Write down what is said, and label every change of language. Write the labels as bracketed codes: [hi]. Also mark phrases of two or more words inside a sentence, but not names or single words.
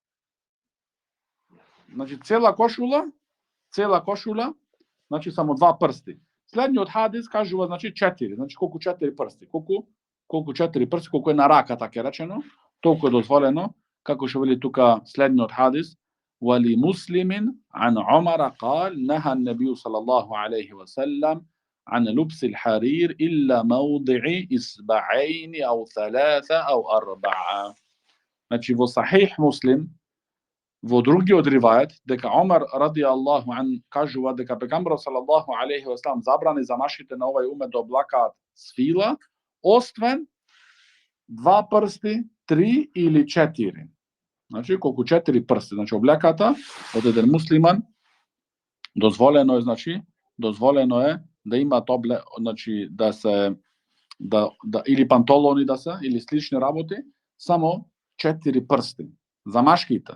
[mk] Значи цела кошула, значи само два прсти. Следниот хадис кажува значи 4, значи колку 4 прсти, колку 4 прсти, колку е на раката ке речено, толку е дозволено, како што вели тука следниот хадис, вали муслимин ан Умар [ar] قال نهى النبي صلى الله عليه وسلم عن لبس الحرير إلا موضع إصبعين أو 3 أو 4. [mk] Значи во Сахих Муслим, во другиот ривајет, дека Омар [ar] رضي الله عنه [mk] кажува дека пегамберот [ar] صلى الله عليه وسلم [mk] забрани за машите на овај умет да облакаат свила, освен два прсти, 3 или 4. Значи колку 4 прсти, значи облеката од еден муслиман дозволено е да имаат значи да или пантолони да се или слични работи, само 4 прсти за машките.